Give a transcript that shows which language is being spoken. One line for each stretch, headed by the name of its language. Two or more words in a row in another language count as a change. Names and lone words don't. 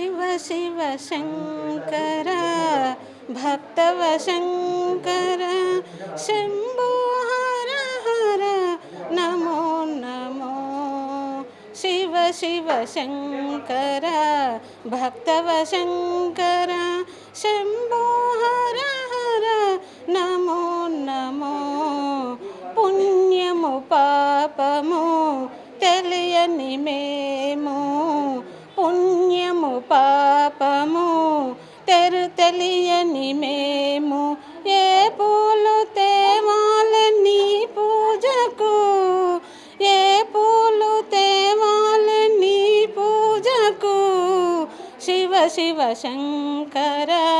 Sanskrit: शिव शङ्कर भक्तवशङ्कर शम्भो हर हर नमो नमो शिव शिव शङ्कर भक्तवशङ्कर शम्भो हर हर नमो नमो
Telugu: పుణ్యము పాపము తెలియని మేము పుణ్యము పాపము తెలియని మేము ఏ పూలు తేవాలని పూజకు ఏ పూలు తేవాలని పూజకు
Sanskrit: శివ శివ శంకర